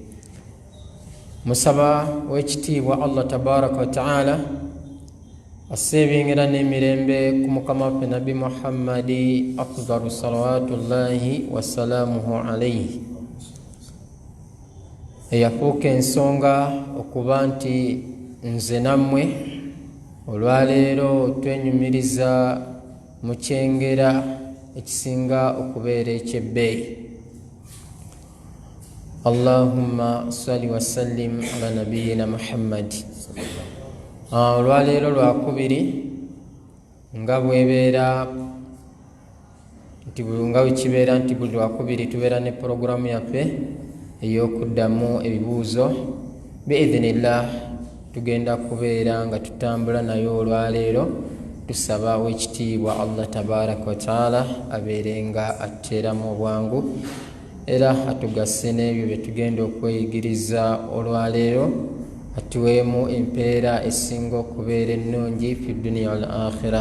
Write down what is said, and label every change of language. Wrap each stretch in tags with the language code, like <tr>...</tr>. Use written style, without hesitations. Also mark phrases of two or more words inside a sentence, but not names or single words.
<lg>Musaba w'ekitiibwa</lg> <ar>الله تبارك وتعالى</ar> <lg>aseebengera n'emirembe ku mukama waffe Nabi Muhammadi</lg> <ar>أفضل صلوات الله وسلامه عليه,</ar> <lg>eyafuuka ensonga okuba nti nze nammwe olwaleero twenyumiriza mu kyengera ekisinga okubeera eky'ebbeeyi.</lg> <ar>اللهم صل وسلم على نبينا محمد.</ar> <lg>Olwaleero lwakubiri nga bwebeera nti nga wekibeera nti buli lwakubiri tubeera ne porogaramu yaffe ey'okuddamu ebibuuzo. Biidhinillah tugenda kubeera nga tutambula naye olwaleero tusaba w'ekitiibwa</lg> <ar>الله تبارك وتعالى</ar> <lg>abeere nga atteeramu obwangu era atugase n'ebyo bye tugenda okweyigiriza olwaleero, atuweemu empeera esinga okubeera ennungi</lg> <ar>في الدنيا والآخرة.</ar>